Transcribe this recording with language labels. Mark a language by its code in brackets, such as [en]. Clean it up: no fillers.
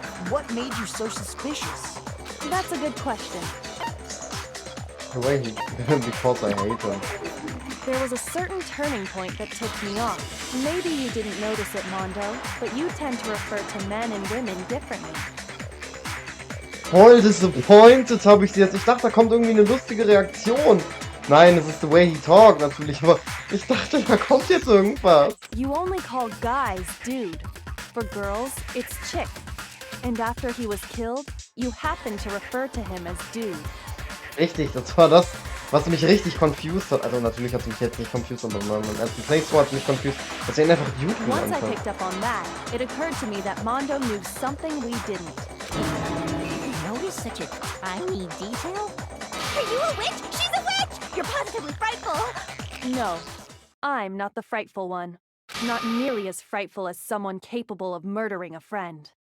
[en] What made you so suspicious? That's a good question. The way he because I hate him. There was a certain turning point that tipped me off. Maybe you didn't notice it, Mondo, but you tend to refer to men and women differently. [de] Voll disappointed habe ich sie jetzt. Ich dachte, da kommt irgendwie eine lustige Reaktion. Nein, es ist [en] the way he talk [de] natürlich, aber ich dachte, da kommt jetzt irgendwas. [en] You only call guys dude. For girls, it's chick. And after he was killed, you happen to refer to him as dude. [de] Richtig, das war das, was mich richtig confused hat. Also natürlich hat es mich jetzt nicht confused, aber beim ersten Playthrough hat es mich confused, dass er ihn einfach Dude [en] Once [de] genannt [en] I [de] hat. [en] picked up on that, it occurred to me that Mondo knew something we didn't. You notice such a tiny detail? Are you a witch? She's a witch! You're positively frightful! No, I'm not the frightful one. Not nearly as frightful as someone capable of murdering a friend.